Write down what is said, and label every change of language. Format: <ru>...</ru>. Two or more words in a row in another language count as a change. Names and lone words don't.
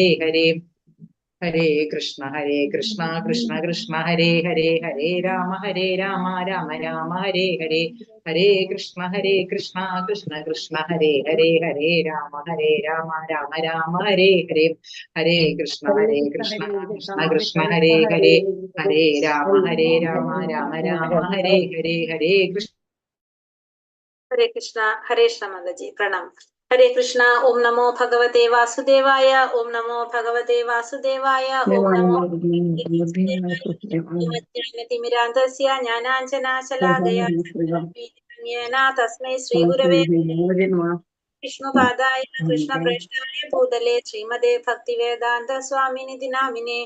<sa>ഹരേ കൃഷ്ണ കൃഷ്ണ ഹരേ ഹരേ രാമ രാമ ഹരേ ഹരേ കൃഷ്ണ കൃഷ്ണ ഹരേ ഹരേ രാമ രാമ ഹരേ ഹരേ കൃഷ്ണ കൃഷ്ണ ഹരേ ഹരേ രാമ രാമ ഹരേ ഹരേ കൃഷ്ണ ഹരേ കൃഷ്ണ ഹരേ</sa> <hi>माताजी प्रणाम.</hi> <sa>ഹരേ കൃഷ്ണ. ഓം നമോ ഭഗവതേ വാസുദേവായ. ഓം നമോ ഭഗവതേ വാസുദേവായ. ഓം നമോ തിമിരാന്തസ്യ ജ്ഞാനാഞ്ജനാശലാകയ തസ്മൈ ശ്രീ ഗുരവേ വിഷ്ണുപാദായ കൃഷ്ണപ്രേഷ്ഠായ ഭൂതലേ ശ്രീമതേ ഭക്തിവേദാന്ത സ്വാമിനിധി നാമിനെ.</sa>